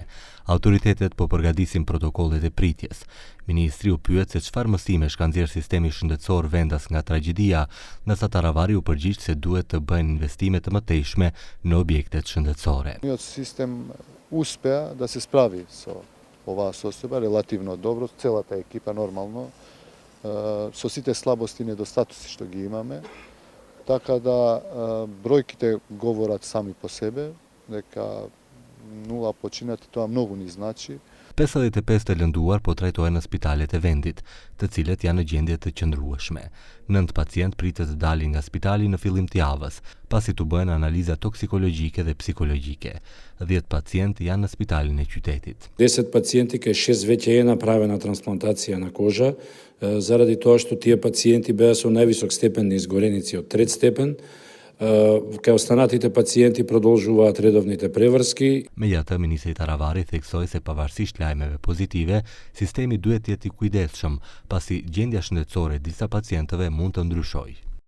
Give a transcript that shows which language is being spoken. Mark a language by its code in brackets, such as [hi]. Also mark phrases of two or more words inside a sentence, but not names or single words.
[sq] Autoritetet po përgatisin protokollet e pritjes. Ministri u pyet se çfarë mësimesh ka nxjerrë sistemi shëndetësor vendas nga tragjedia, ndërsa Taravari u përgjigj se duhet të bëhen investime të mëtejshme në objektet shëndetësore. [mk] Систем успеа да се справи со оваа состојба релативно добро, целата екипа нормално, со сите слабости и недостатоци што ги имаме, така да бројките говорат сами по себе, дека 0 починати тоа многу ни значи. [sq] 55 të lënduar po trajtohen në spitalet e vendit, të cilët janë në gjendje të qëndrueshme. 9 pacient pritet të dalin nga spitali në fillim të javës, pasi tu bëhen analiza toksikologjike dhe psikologjike. 10 pacient janë në spitalin e qytetit. [mk] 10 пациенти кај 6 веќе е направена трансплантација на кожа, заради тоа што тие пациенти беа со највисок степен на изгореници од 3 степен. Кај останатите пациенти продолжуваат редовните преврски. [sq] Megjithatë, ministri Taravari theksoi se pavarësisht lajmeve pozitive, sistemi duhet të jetë i kujdesshëm, pasi gjendja shëndetësore e disa pacientëve mund të ndryshojë.